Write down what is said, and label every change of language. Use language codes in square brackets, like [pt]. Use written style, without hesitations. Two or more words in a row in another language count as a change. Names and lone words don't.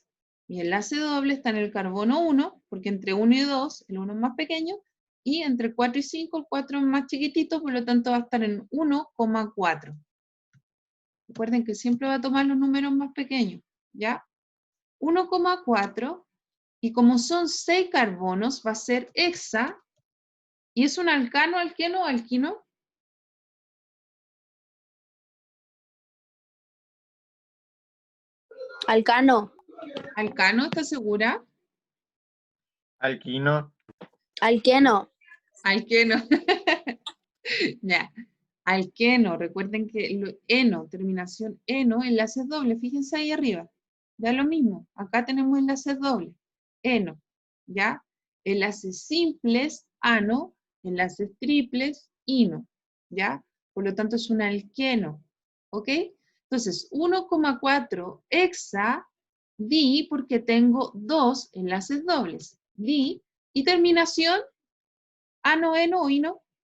[es] Mi enlace doble está en el carbono 1, porque entre 1 y 2, el 1 es más pequeño, y entre 4 y 5, el 4 es más chiquitito, por lo tanto va a estar en 1,4. Recuerden que siempre va a tomar los números más pequeños, ¿ya? 1,4, y como son 6 carbonos, va a ser hexa, y es un alcano, alqueno o alquino. Alcano. Alcano, ¿estás segura? Alquino. Alqueno. Alqueno. Ya. Alqueno, recuerden que eno, terminación eno, enlaces dobles, fíjense ahí arriba. Ya lo mismo, acá tenemos enlaces dobles. Eno, ¿ya? Enlaces simples, ano, enlaces triples, ino, ¿ya? Por lo tanto es un alqueno, ¿ok? Entonces, 1,4 hexa, di, porque tengo 2 enlaces dobles, di, y terminación, ano, eno o ino.